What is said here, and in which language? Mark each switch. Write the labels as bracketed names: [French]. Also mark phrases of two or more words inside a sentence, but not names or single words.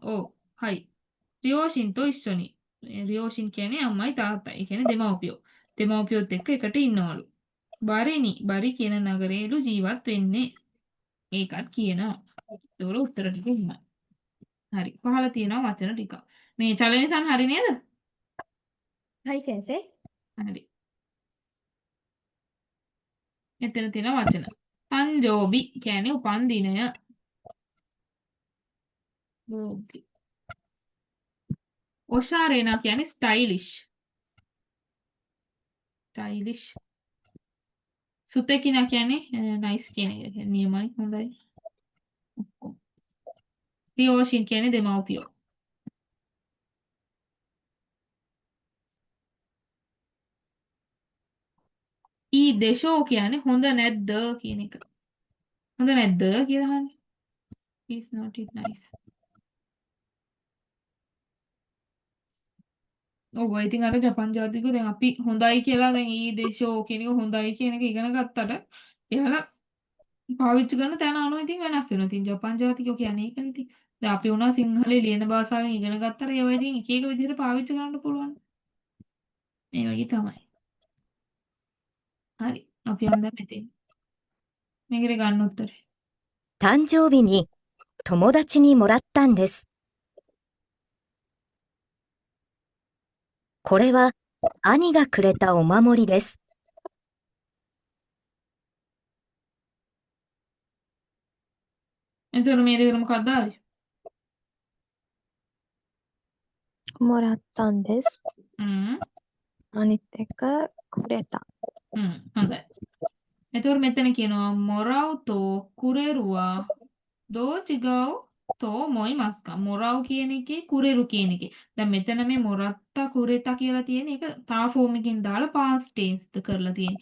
[Sinhala] ඔව් හයි. [Japanese] 両親と一緒に. [Sinhala] රියෝෂින් කියන්නේ අම්මයි තාත්තයි. ඒ කියන්නේ දෙමව්පියෝ. දෙමව්පියොත් එක්ක එකට ඉන්නවලු. බරි කියන නගරේලු ජීවත් වෙන්නේ. ඒකත් කියනවා. ඒවල උත්තර ටික ඉන්නයි. හරි. පහල තියෙනවා වචන ටික. මේ චලනිසන් හරි නේද? [Japanese] はい先生。 [Sinhala] හරි. මෙතන තියෙන වචන. තන්ජෝබි කියන්නේ උපන්දිනය. බෝගි. ඔෂාරේනා කියන්නේ ස්ටයිලිෂ්. ස්ටයිලිෂ්. සුතෙකිනා කියන්නේ නයිස් කියන එක. නියමයි හොඳයි. ඔක්කොම. සියෝෂින් කියන්නේ දෙමව්පියෝ. [Japanese] いいでしょう [Sinhala] කියන්නේ හොඳ නැද්ද කියන එක. හොඳ නැද්ද කියලා අහන්නේ. [English] Is not it nice. [Sinhala] ඔව් ඉතින් අර ජපන් ජාතිකයෝ දැන් අපි හොඳයි කියලා දැන් [Japanese] いいでしょう [Sinhala] කියන එක හොඳයි කියන එක ඉගෙන ගත්තට එයාලා පාවිච්චි කරන තැන අනුව ඉතින් වෙනස් වෙනවා. ඉතින් ජපන් ජාතිකයෝ කියන්නේ ඒකනේ ඉතින්. දැන් අපි උනා සිංහලේ ලියන භාෂාවෙන් ඉගෙන ගත්තට ඒවා ඉතින් එක එක විදිහට පාවිච්චි කරන්න පුළුවන්. මේ වගේ තමයි. හරි. අපි යන්න මෙතෙන්. මේකට ගන්න උත්තරේ. [Japanese] 誕生日に友達にもらったんです。これは兄がくれたお守りです。 [Sinhala] එතකොට මේ දෙකම මොකක්ද ආවේ? [Japanese] もらったんです。 [Sinhala] හ්ම්. අනිත් එක කුරේතා. හොඳයි. එතකොට මෙතන කියනවා [Japanese] もらうとくれるはどう違うと思いますか. [Sinhala] මොරව් කියන එකේ කුරෙරු කියන එකේ. දැන් මෙතන මේ [Japanese] もらったくれた [Sinhala] කියලා තියෙන එක තා ෆෝම් එකකින් දාලා [English] past tense [Sinhala] ද කරලා තියෙන්නේ.